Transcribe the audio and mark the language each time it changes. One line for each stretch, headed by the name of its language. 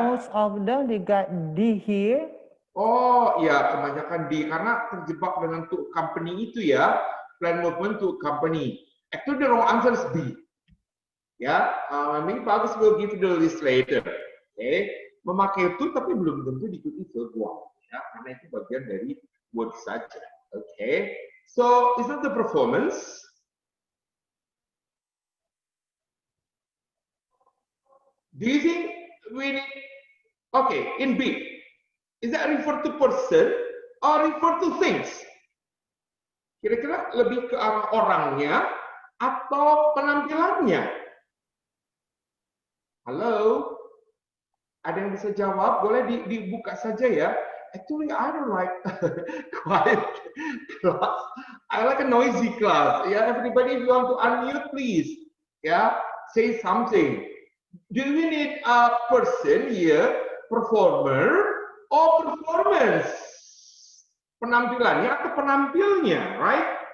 English: Most of them they got D here.
Indonesian: Oh ya, kebanyakan D karena terjebak dengan to accompany itu ya.
English: Plan movement to accompany. Actually the wrong answer is B. Ya, maybe Pak Agus will give you the list later. Okay.
Indonesian: Memakai itu tapi belum tentu diikuti verb 1 ya, karena itu bagian dari word saja.
English: Okay. So, is that the performance? Do you think we need, okay, in B, is that refer to person or refer to things?
Indonesian: Kira-kira lebih ke arah orangnya atau penampilannya? Halo? Ada yang bisa jawab? Boleh dibuka saja ya.
English: Actually, I don't like quiet class. I like a noisy class. Yeah, everybody, if you want to unmute, please. Yeah, say something. Do we need a person here, performer or performance?
Indonesian: Penampilannya atau penampilnya, right?